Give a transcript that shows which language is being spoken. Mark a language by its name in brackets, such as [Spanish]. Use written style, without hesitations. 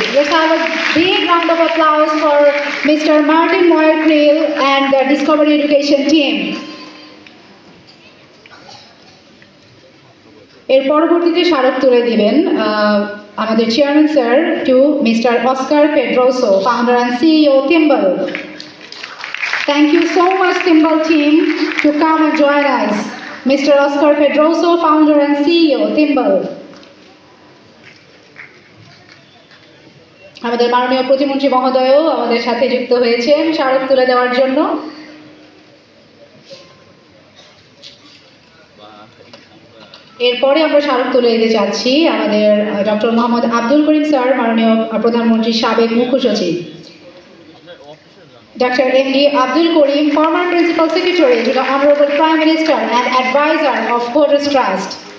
[English] Let's have a big round of applause for Mr. Martin Moyer-Creel and the Discovery Education team. [Bangla] এর পরবর্তীতে স্মারক তুলে দিবেন আমাদের chairman sir two mister Oscar পেড্রোসো, founder and CEO Thimble. [English] Thank you so much, Thimble team, to come and join us. Mr. Oscar Pedroso, founder and CEO, Thimble. [Bangla] আমাদের মাননীয় প্রতিমন্ত্রী মহোদয়ও আমাদের সাথে যুক্ত হয়েছেন স্মারক তুলে দেওয়ার জন্য। এরপরে আমরা স্মারক তুলে দিতে চাচ্ছি আমাদের ডক্টর মোহাম্মদ আব্দুল করিম স্যার, মাননীয় প্রধানমন্ত্রীর সাবেক মুখ্য সচিব। [English] Dr. M.D. Abdul Karim, former Principal Secretary to the Honorable Prime Minister and Advisor of Kodas Trust.